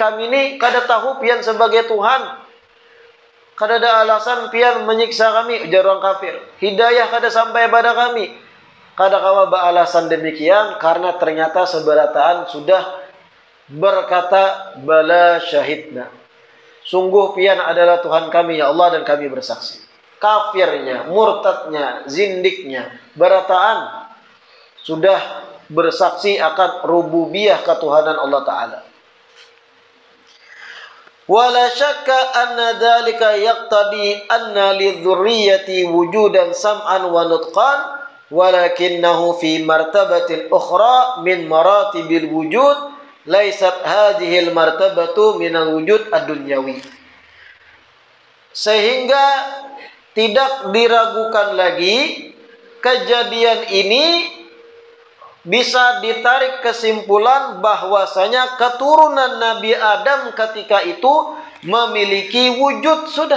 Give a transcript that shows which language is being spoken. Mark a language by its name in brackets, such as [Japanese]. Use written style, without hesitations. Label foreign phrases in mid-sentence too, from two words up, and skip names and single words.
[Banjar] Kami ini kada tahu pian sebagai Tuhan. Kada ada alasan pian menyiksa kami, ujar orang kafir. Hidayah kada sampai pada kami. Kada kawa alasan demikian karena ternyata seberataan sudah berkata [Arabic] بلى شهدنا. [Indonesian] Sungguh pian adalah Tuhan kami [Arabic] يا الله [Indonesian] dan kami bersaksi. Kafirnya, murtadnya, zindiknya, berataan sudah bersaksi akan rububiyah ketuhanan Allah Ta'ala. [Arabic] ولا شك أن ذلك يقتضي أن للذرية وجودا سمعا ونطقا ولكنه في مرتبة أخرى من مراتب الوجود ليست هذه المرتبة من الوجود الدنيوي. [Indonesian] Sehingga tidak diragukan lagi kejadian ini bisa ditarik kesimpulan bahwasanya keturunan Nabi Adam ketika itu memiliki wujud sudah.